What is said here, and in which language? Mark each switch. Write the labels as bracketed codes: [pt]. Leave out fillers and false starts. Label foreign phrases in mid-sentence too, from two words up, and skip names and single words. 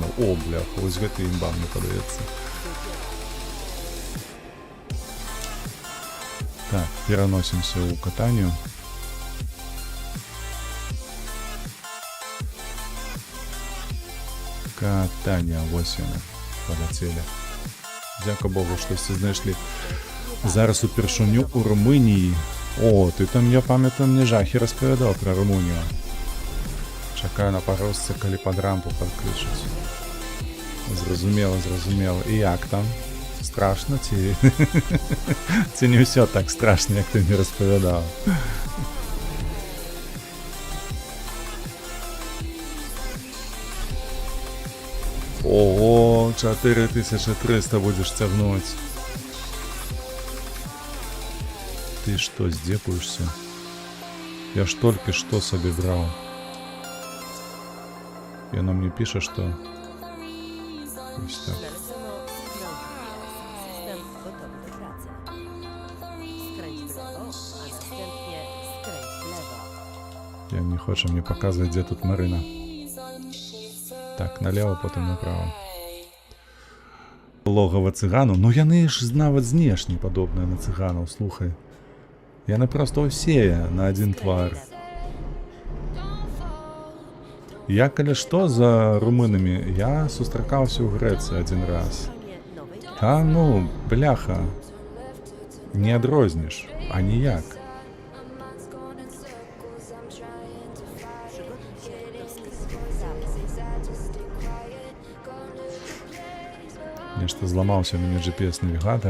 [be] О, бляха, вось гэты імба мне падаецца. [ru] Переносимся у катанию. Катание, ось яно, полетели. [uk] Дяка Богу, що всі знайшли. [be] Зараз упершыню у Румунії. [uk] О, ти там, я пам'ятаю, мені жахи розповідав про Румунію. Чекаю на порожці, коли під рампу підключусь. Зрозуміло. І як там? Страшно ці? Це не все так страшно, як ти мені розповідав. [ru] Ого, 4300 будешь тягнуть. Ты что, здепаешься? Я ж только что себе брал. И она мне пишет, что... [uk] Ось так. [pl] System gotowy do pracy. Skręć w lewo, a następnie skręć w lewo. [ru] Я не хочу мне показывать, где тут Марина. Так, налево, потом направо. Логово цыгану. [be] Ну яны ж нават знешне падобныя на цыганаў, слухай. Яны просто ўсе на один твар. Я, калі што, за румынамі, я сустракаўся ў Грэцыі один раз. Та, ну, бляха, не адрозніш, а ніяк. Нешта зламаўся у мяне GPS-навігатор.